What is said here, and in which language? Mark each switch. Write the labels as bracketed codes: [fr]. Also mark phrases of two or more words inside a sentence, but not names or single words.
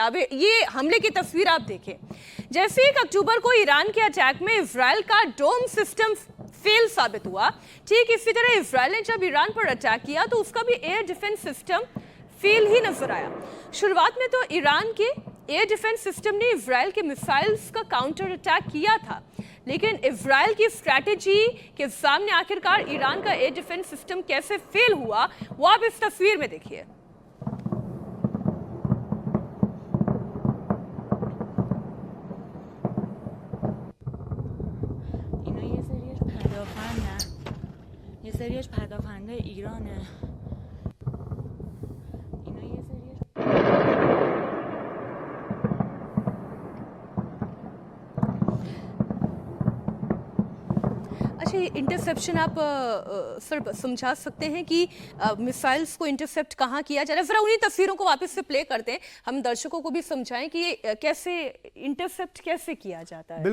[hi] अब ये हमले की तस्वीर आप देखें। जैसे 1 अक्टूबर को ईरान के अटैक में इजराइल का [en] dome system fail [hi] साबित हुआ, ठीक इसी तरह इजराइल ने जब ईरान पर अटैक किया तो उसका भी [en] air defense system fail [hi] ही नजर आया। शुरुआत में तो ईरान के [en] air defense system [hi] ने इजराइल के मिसाइल्स का [en] counter attack [hi] किया था, लेकिन इजराइल की स्ट्रैटेजी के सामने आखिरकार ईरान का [en] air defense system [hi] कैसे फेल हुआ, वो आप इस तस्वीर में देखिए। [fa] یه سریش پدافنده ایرانه. اینا یه سریش [hi] अच्छा, ये इंटरसेप्शन आप सर समझा सकते हैं कि मिसाइल्स को इंटरसेप्ट कहाँ किया जा रहा है? जरा उन्हीं तस्वीरों को वापस से प्ले करते हैं, हम दर्शकों को भी समझाएं कि ये कैसे इंटरसेप्ट कैसे किया जाता है।